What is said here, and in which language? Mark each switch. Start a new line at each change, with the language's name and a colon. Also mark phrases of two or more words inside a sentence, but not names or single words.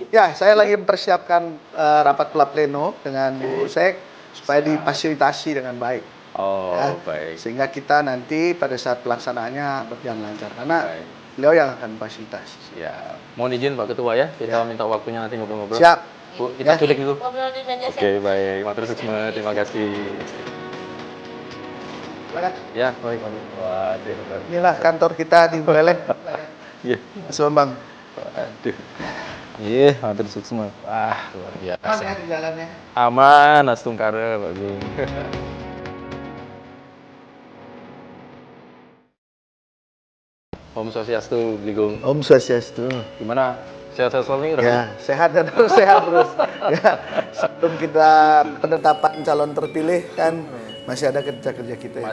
Indonesian: Ya, saya lagi mempersiapkan rapat pleno dengan Bu Sek supaya difasilitasi dengan baik. Oh, ya. Baik. Sehingga kita nanti pada saat pelaksanaannya berjalan lancar. Karena beliau yang akan fasilitasi. Ya, mohon izin Pak Ketua ya, kita minta waktunya nanti ngobrol-ngobrol. Siap. Bu, kita culik dulu. Ngobrol di meja. Oke, baik.
Balinese: Matur suksma,
Indonesian: terima kasih. Ya, baik. Waduh. Inilah kantor kita di Buleleng. Iya. Mas Bambang. Waduh. Iya,
Balinese: matur suksma.
Indonesian: Wah, luar biasa. Aman ya di jalannya? Aman, astungkara, Pak Gung.
Sanskrit: Om Swastiastu,
Indonesian: Gung.
Sanskrit: Om Swastiastu.
Indonesian: Gimana? Sehat-sehat selalu nih? Ya, sehat dan terus sehat terus. Ya, sebelum kita penetapan calon terpilih kan masih ada kerja-kerja kita yang